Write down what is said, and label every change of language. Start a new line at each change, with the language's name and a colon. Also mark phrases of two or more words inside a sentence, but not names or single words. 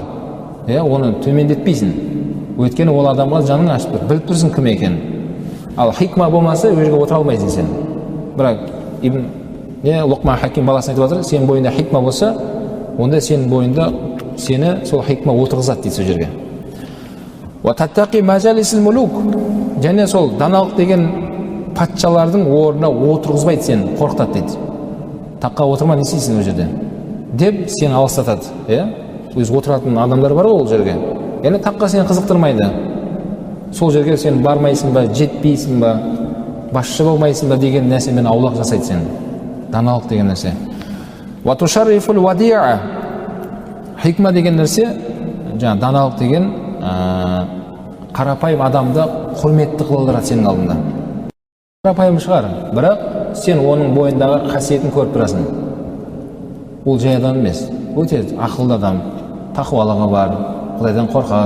Kazakh: Оны төмендетпейсің. Өйткені ол адамға жаның ашып тұр, біліп тұрсың кім екенін. Ал хикма болмаса, ол жерге отыра алмайсың сен. Бірақ Ибн Лұқман Хаким баласына айтып жатыр, сенің бойында хикма болса, онда сенің бойында сені сол хикма отырғызады дейді сол жерге.
Arabic: وَتَتَّقِي مَجَالِسِ الْمُلُوكِ,
Kazakh: және сол даналық деген патшалардың орнына отырғызбайды сені, қорқытады дейді. Таққа отырма, не істейсің ол жерде деп сені алыстатады. Өз отыратын адамдар бар ол жерге. Яғни таққа сені қызықтырмайды. Сол жерге сен бармайсың ба, жетпейсің ба, басшы болмайсың ба деген нәрсемен аулақ жасайды сені. Даналық деген нәрсе.
Arabic: وَتُشَرِّفُ الْوَدِيعَ,
Kazakh: хикма деген нәрсе, жаңа даналық деген қарапайым адамды құрметті қылдырады сенің алдында. Қарапайым шығар, бірақ сен оның бойындағы қасиетін көріп тұрасың. Ол жай адам емес, өте ақылды адам, тақуалығы бар, Құдайдан қорқады.